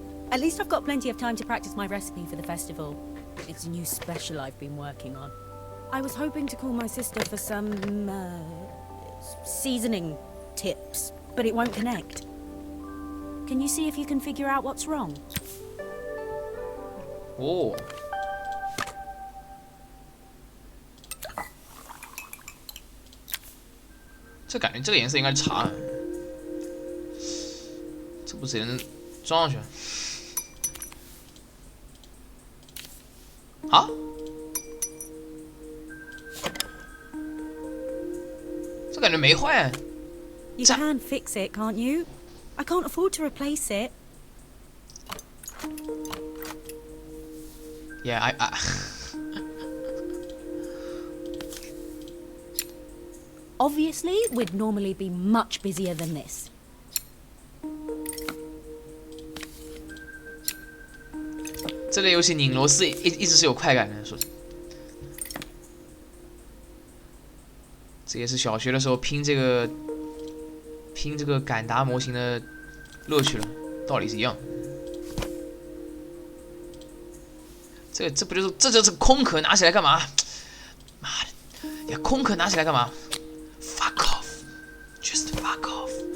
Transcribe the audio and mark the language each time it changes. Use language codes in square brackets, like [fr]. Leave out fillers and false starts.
[en] At least I've got plenty of time to practice my recipe for the festival. It's a new special I've been working on. I was hoping to call my sister for some, seasoning tips, but it won't connect. Can you see if you can figure out what's wrong? [zh] 哦，这感觉这个颜色应该是茶，这不直接能装上去？啊？这感觉没坏。 [en] You can fix it, can't you? I can't afford to replace it. Yeah, I Obviously, we'd normally be much busier than this. [zh] 这类游戏拧螺丝一直是有快感的，说。这也是小学的时候拼这个敢达模型的乐趣了，道理是一样的。这不就是这就是空壳拿起来干嘛？妈的，呀，空壳拿起来干嘛 ？ [en] Fuck off, just fuck off。